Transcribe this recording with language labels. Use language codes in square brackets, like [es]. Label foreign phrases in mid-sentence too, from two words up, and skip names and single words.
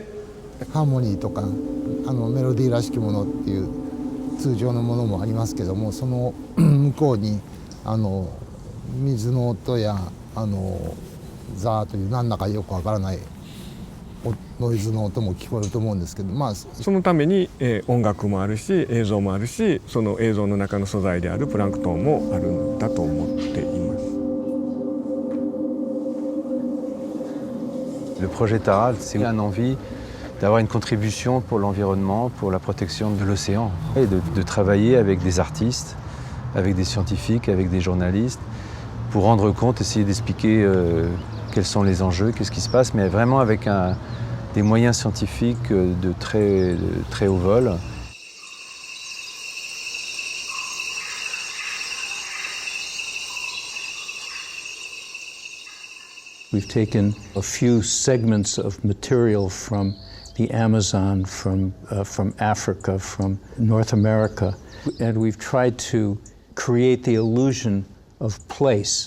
[ja] ハーモニーとかメロディーらしきものっていう通常のものもありますけども、その向こうに水の音やザーという何だかよくわからないノイズの音も聞こえると思うんですけど、そのために音楽もあるし映像もあるし、その映像の中の素材であるプランクトンもあるんだと思っています。 [fr] Le projet Taral, c'est une envie d'avoir une contribution pour l'environnement, pour la protection de l'océan, et de travailler avec des artistes, avec des scientifiques, avec des journalistes, pour rendre compte, essayer d'expliquer quels sont les enjeux, qu'est-ce qui se passe, mais vraiment avec des moyens scientifiques de très haut vol. [en] We've taken a few segments of material from the Amazon, from Africa, from North America, and we've tried to create the illusion of place.